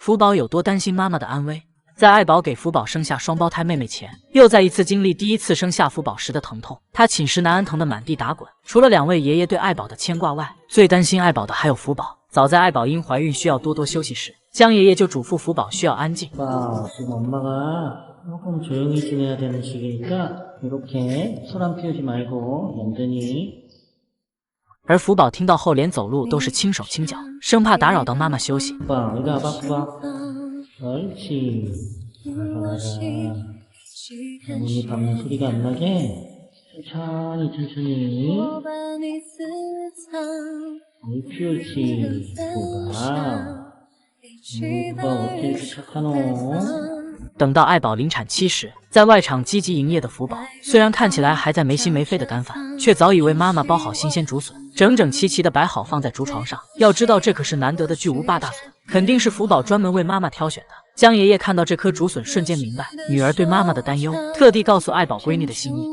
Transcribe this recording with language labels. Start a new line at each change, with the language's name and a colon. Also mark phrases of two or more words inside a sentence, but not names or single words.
Chinese: 福宝有多担心妈妈的安危。在爱宝给福宝生下双胞胎妹妹前，又再一次经历第一次生下福宝时的疼痛。他寝食难安，疼得满地打滚。除了两位爷爷对爱宝的牵挂外，最担心爱宝的还有福宝。早在爱宝因怀孕需要多多休息时，江爷爷就嘱咐福宝需要安静。
Korean: 지금 엄마가 조금 조용히 지내야 되는 시기니까 이렇게 소란 피우지 말고 얌전히
Chinese: 而福宝听到后，连走路都是轻手轻脚，生怕打扰到妈妈休息。
Korean: 봐, 이리 와봐, 봐. 옳지. 잘하자. 어머니 밟는 소리가 안 나게 천천히 옳지, 옳지. 봐. 봐, 어떻게 이렇게 착하노?
Chinese: 等到爱宝临产期时，在外场积极营业的福宝，虽然看起来还在没心没肺的干饭，却早已为妈妈包好新鲜竹笋，整整齐齐的摆好放在竹床上。要知道，这可是难得的巨无霸大笋，肯定是福宝专门为妈妈挑选的。江爷爷看到这颗竹笋，瞬间明白女儿对妈妈的担忧，特地告诉爱宝闺女的心意。